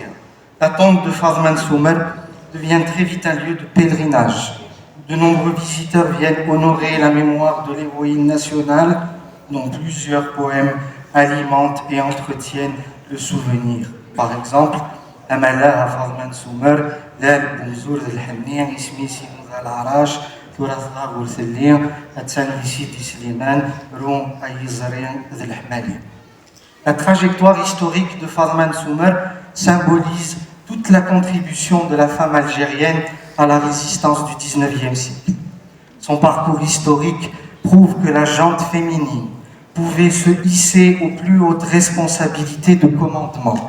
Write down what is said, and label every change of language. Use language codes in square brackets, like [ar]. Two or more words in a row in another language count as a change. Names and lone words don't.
[fr] La tombe de Fadma Nsoumer devient très vite un lieu de pèlerinage. De nombreux visiteurs viennent honorer la mémoire de l'héroïne nationale, dont plusieurs poèmes alimentent et entretiennent le souvenir. Par exemple, Amala Fadma Nsoumer, Lal Boumzour Zalhamnia, Ismi Simou Zalarash, Tourazra Gourselien, Atsan Sidi Sliman, Roum Ayizarian Zalhamali. La trajectoire historique de Fadma Nsoumer symbolise toute la contribution de la femme algérienne à la résistance du XIXe siècle. Son parcours historique prouve que la gente féminine pouvait se hisser aux plus hautes responsabilités de commandement.